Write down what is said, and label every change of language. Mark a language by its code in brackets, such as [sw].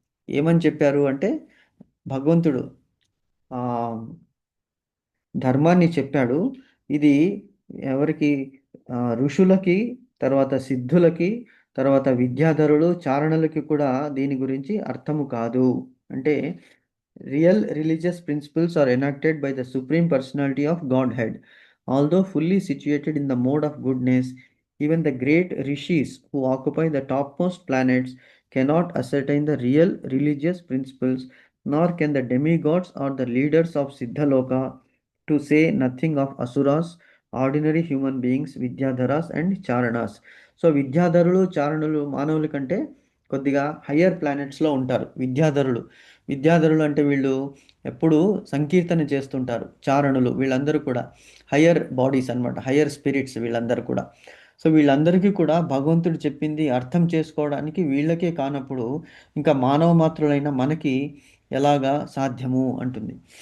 [te] ఏమని చెప్పారు అంటే, భగవంతుడు ఆ ధర్మాన్ని చెప్పాడు. ఇది ఎవరికి? ఋషులకి, తర్వాత సిద్ధులకి, తర్వాత విద్యాధరులు, చారణులకి కూడా దీని గురించి అర్థము కాదు. అంటే [en] real religious principles are enacted by the Supreme Personality of Godhead. Although fully situated in the mode of goodness, even the great rishis who occupy the topmost planets cannot ascertain the real religious principles, nor can the demigods or the leaders of Siddhaloka, to say nothing of asuras, ordinary human beings, vidyadharas and charanas. [te] So విద్యాధరులు, చారణులు మానవుల కంటే కొద్దిగా higher ప్లానెట్స్లో ఉంటారు. విద్యాధరులు అంటే వీళ్ళు ఎప్పుడూ సంకీర్తన చేస్తుంటారు. చారణులు వీళ్ళందరూ కూడా హయ్యర్ బాడీస్ అన్నమాట, హయ్యర్ స్పిరిట్స్ వీళ్ళందరూ కూడా. సో వీళ్ళందరికీ కూడా భగవంతుడు చెప్పింది అర్థం చేసుకోవడానికి వీళ్ళకే కానప్పుడు ఇంకా మానవ మాత్రులైన మనకి ఎలాగా సాధ్యము అంటుంది.